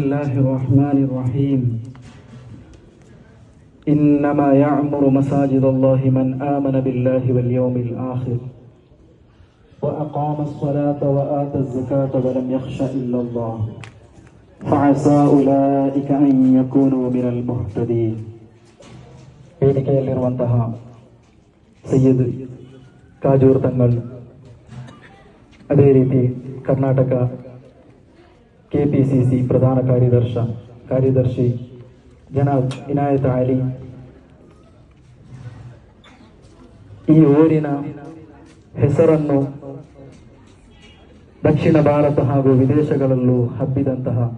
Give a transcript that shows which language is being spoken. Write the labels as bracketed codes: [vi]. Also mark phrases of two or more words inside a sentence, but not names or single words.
[ar] الله الرحمن الرحيم إنما يعمر مساجد الله من آمن بالله واليوم الآخر وأقام الصلاة وآتى الزكاة ولم يخش إلا الله فعسى أولئك أن يكونوا من المهتدين. [kn] ವೇದಿಕೆಯಲ್ಲಿರುವಂತಹ ಸಯ್ಯದ್ ಕಾಜೂರ್ ತಂಗಳ್, ಅದೇ ರೀತಿ ಕರ್ನಾಟಕ ಕೆಪಿಸಿಸಿ ಪ್ರಧಾನ ಕಾರ್ಯದರ್ಶಿ ಜನಾಬ್ ಇನಾಯತ್ ಅಲಿ, ಈ ಊರಿನ ಹೆಸರನ್ನು ದಕ್ಷಿಣ ಭಾರತ ಹಾಗೂ ವಿದೇಶಗಳಲ್ಲೂ ಹಬ್ಬಿದಂತಹ